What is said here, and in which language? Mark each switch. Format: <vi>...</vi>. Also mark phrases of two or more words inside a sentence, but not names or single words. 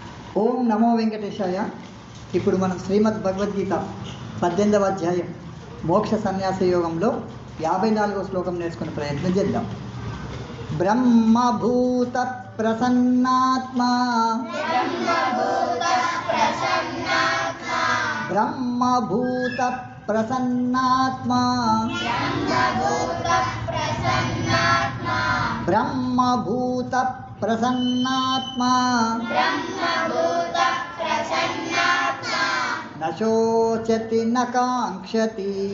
<sa>ओं नमो वेंकटेशाय.</sa> <te>ఇప్పుడు మనం శ్రీమద్ భగవద్గీత 18వ అధ్యాయం మోక్ష సన్యాస యోగంలో 54వ శ్లోకం నేర్చుకునే ప్రయత్నం చేద్దాం.</te> <sa>ब्रह्मभूत प्रसन्नात्म ब्रह्मभूत प्रसन्नात्म ब्रह्मभूत प्रसन्नात्म न शोचति न कांक्षति</sa>